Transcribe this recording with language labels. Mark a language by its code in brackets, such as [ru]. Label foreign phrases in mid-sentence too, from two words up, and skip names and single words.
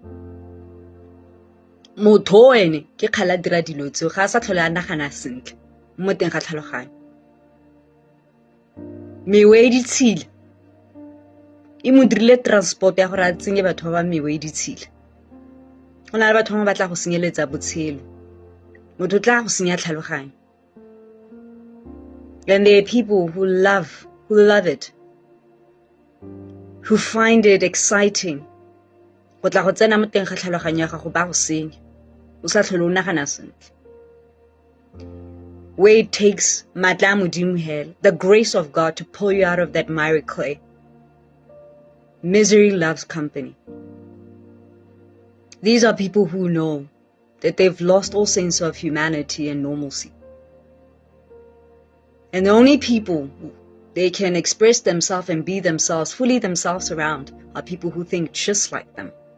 [tn] Motho ene ke kgala dira dilo tseo ga a sa tlhole a nagana sentle mo teng ga tlhaloganyo. Mewe e ditshila e mo dirile transport ya gore a tsenye batho ba ba mewe e ditshila. Go na le batho ba batla go senyeletsa botshelo. Motho tla go senya tlhaloganyo. [en] And there are people who love it, who find it exciting. [tn] Go tla go tsena mo teng ga tlhaloganyo ya gago ba go senya. O sa tlhole o nagana sentle. [en] Where it takes [tn] matla a Modimo hela, [en] the grace of God to pull you out of that miry clay. Misery loves company. These are people who know that they've lost all sense of humanity and normalcy. And the only people they can express themselves and be themselves, fully themselves around, are people who think just like them.